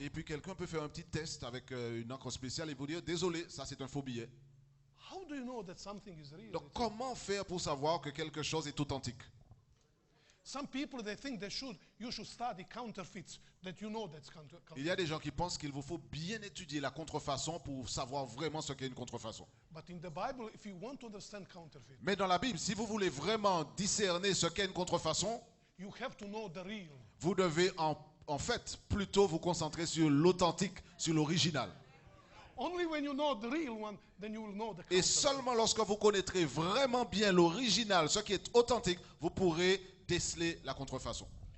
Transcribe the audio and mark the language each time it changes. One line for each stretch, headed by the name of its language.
French: et puis quelqu'un peut faire un petit test avec une encre spéciale et vous dire, désolé, ça c'est un faux billet.
English: How do you know that something is real?
French: Donc comment faire pour savoir que quelque chose est authentique?
English: Some people, they think you should study counterfeits, that you know that's counterfeit.
French: Il y a des gens qui pensent qu'il vous faut bien étudier la contrefaçon pour savoir vraiment ce qu'est une contrefaçon.
English: But in the Bible, if you want to understand counterfeit,
French: Mais dans la Bible, si vous voulez vraiment discerner ce qu'est une contrefaçon,
English: you have to know the real.
French: vous devez en fait plutôt vous concentrer sur l'authentique, sur l'original.
English: Only when you know the real one, then you will know the
French: Et
English: counterfeit.
French: seulement lorsque vous connaîtrez vraiment bien l'original, ce qui est authentique, vous pourrez déceler la contrefaçon.